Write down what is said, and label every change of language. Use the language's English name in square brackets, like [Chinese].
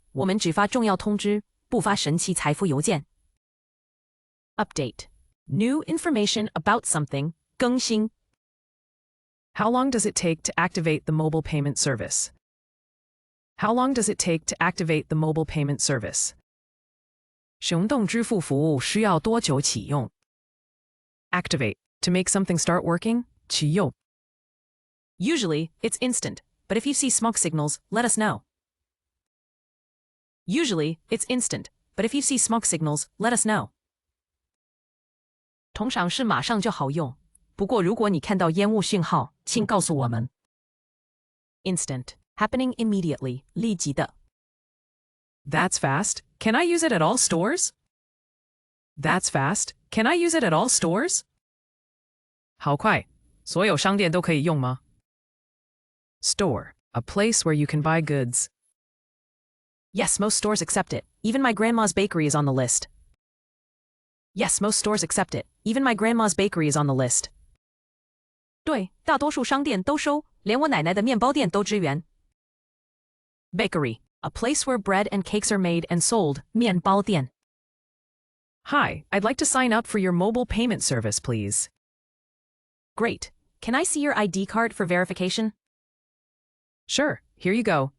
[Chinese] 我们只发重要通知，不发神奇财富邮件。 [English] Update. New information about something. [Chinese] 更新。 [English] How long does it take to activate the mobile payment service? How long does it take to activate the mobile payment service? [Chinese] 行动支付服务需要多久启用？ [English] Activate, to make something start working. [Chinese] 启用。 [English] Usually, it's instant, but if you see smoke signals, let us know. Usually, it's instant, but if you see smoke signals, let us know. [Chinese] 通常是马上就好用，不过如果你看到烟雾讯号，请告诉我们。 [English] Instant, happening immediately, [Chinese] 立即的。 [English] That's fast. Can I use it at all stores? That's fast. Can I use it at all stores? [Chinese] 好快，所有商店都可以用吗？ [English] Store, a place where you can buy goods. Yes, most stores accept it. Even my grandma's bakery is on the list. Yes, most stores accept it. Even my grandma's bakery is on the list. [Chinese] 对，大多数商店都收，连我奶奶的面包店都支援。 [English] Bakery, a place where bread and cakes are made and sold, [Chinese] 面包店。 [English] Hi, I'd like to sign up for your mobile payment service, please. Great. Can I see your ID card for verification? Sure, here you go.